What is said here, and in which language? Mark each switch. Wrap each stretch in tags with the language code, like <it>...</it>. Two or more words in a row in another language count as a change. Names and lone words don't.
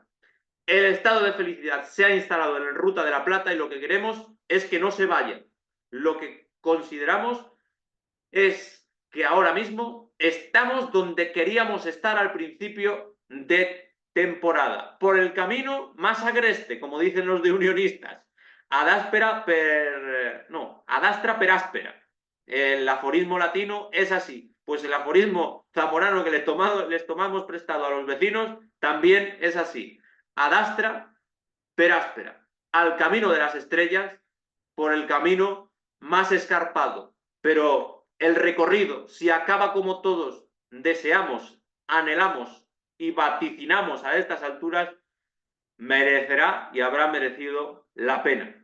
<es>El estado de felicidad se ha instalado en la Ruta de la Plata y lo que queremos es que no se vaya. Lo que consideramos es que ahora mismo estamos donde queríamos estar al principio de temporada, por el camino más agreste, como dicen los de Unionistas.</es> <la>ad aspera no, ad astra per aspera.</la> <es>El aforismo latino es así. Pues el aforismo zamorano que les tomamos prestado a los vecinos también es así.</es> <la>Ad astra per aspera.</la> <es>Al camino de las estrellas, por el camino más escarpado. Pero el recorrido, si acaba como todos deseamos, anhelamos y vaticinamos a estas alturas, merecerá y habrá merecido la pena.</es>